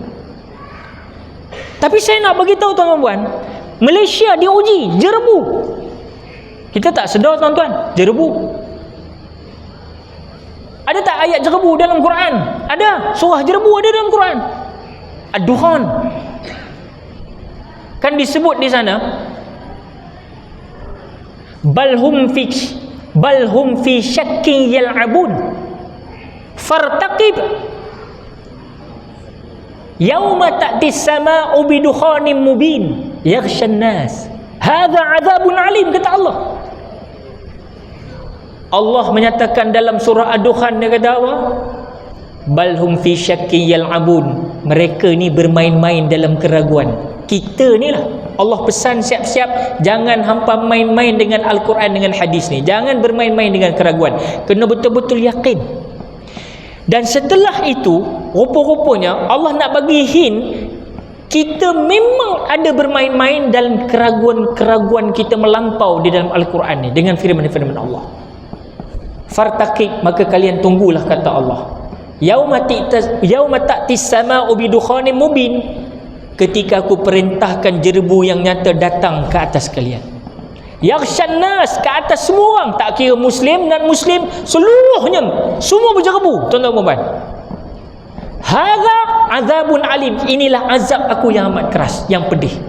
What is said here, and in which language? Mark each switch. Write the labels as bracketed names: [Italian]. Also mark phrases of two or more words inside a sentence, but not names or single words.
[Malay] Tapi saya nak bagi tahu tuan-tuan, Malaysia diuji jerebu. Kita tak sedar tuan-tuan, jerebu. Ada tak ayat jerebu dalam Quran? Ada, surah jerebu ada dalam Quran. Ad-Dukhan. Kan disebut di sana, [Arabic] بل هم في شك يلعبون فارتقب يوم تأتي السماء بدخان مبين يغشى الناس هذا عذاب أليم, [Malay] kata Allah. Allah menyatakan dalam surah Ad-Dukhan, dia kata apa? [Arabic] بل هم في شك يلعبون, [Malay] mereka ni bermain-main dalam keraguan. Kita ni lah Allah pesan siap-siap, jangan hampa main-main dengan Al-Quran, dengan hadis ni. Jangan bermain-main dengan keraguan, kena betul-betul yakin. Dan setelah itu, rupa-rupanya Allah nak bagi hint, kita memang ada bermain-main dalam keraguan-keraguan kita melampau di dalam Al-Quran ni dengan firman-firman Allah. Fartaqib, maka kalian tunggulah, kata Allah. [Arabic] يوم تأتي السماء بدخان مبين, [Malay] ketika aku perintahkan jerebu yang nyata datang ke atas kalian. [Arabic] يغشى الناس, [Malay] ke atas semua orang, tak kira muslim dan muslim, seluruhnya semua berjerebu. Tuan-tuan dan puan, [Arabic] هذا عذاب أليم, [Malay] inilah azab aku yang amat keras, yang pedih.